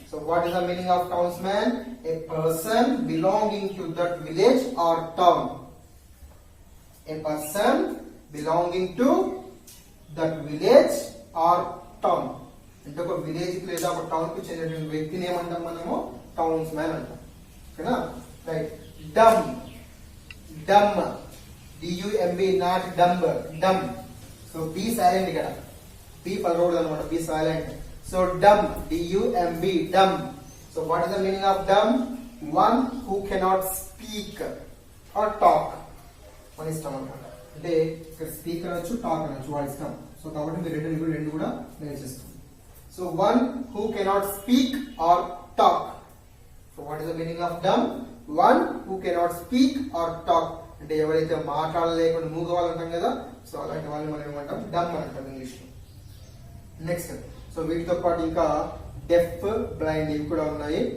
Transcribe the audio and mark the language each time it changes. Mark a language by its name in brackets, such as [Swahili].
[English] So what is the meaning of townsman? A person belonging to that village or town. A person belonging to that village or town. [Telugu] అంటే ఒక village కి లేదా ఒక town కి చెందిన వ్యక్తిని ఏమంటాం మనము? టౌన్స్మ్యాన్ అంటాం. ఓకేనా, right. Dumb. Dumb. [English] D-U-M-B, not dumb. Dumb. So B silent ఇక్కడ. B పలకూడదు అన్నమాట. B silent. So dumb. D-U-M-B. Dumb. So what is the meaning of dumb? One who cannot speak or talk. [Telugu] మన ఇష్టం అన్నమాట. అంటే ఇక్కడ స్పీక్ అనొచ్చు, talk అనొచ్చు, వాడి ఇష్టం. సో కాబట్టి మీరు రెండు కూడా నేర్చేస్తాం. [English] So one who cannot speak or talk. So what is the meaning of dumb? One who cannot speak or talk. [Telugu] అంటే ఎవరైతే మాట్లాడలేకుండా మూగవాళ్ళు అంటాం కదా, సో అలాంటి వాళ్ళని మనం ఏమంటాం? డమ్ అని అంటాం ఇంగ్లీష్ లో. నెక్స్ట్, సో వీటితో పాటు ఇంకా డెఫ్, బ్లైండ్ ఇవి కూడా ఉన్నాయి.